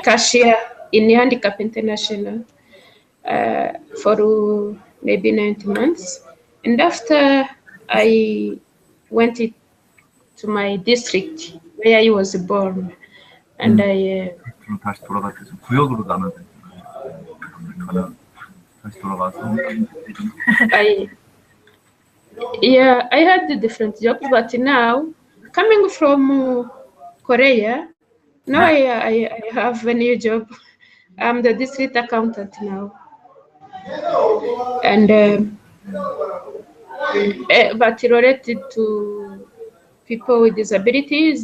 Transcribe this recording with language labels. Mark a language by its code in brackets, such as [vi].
[en] cashier in Handicap International for maybe 90 months. And after I went to my district where I was born, and [ko] 그럼 다시 돌아가서 구역으로 나눠야 되잖아요. 다시 돌아가서 [en] I yeah, I had the different jobs, but now coming from Korea, now I have a new job. I'm the district accountant now, and but related to people with disabilities.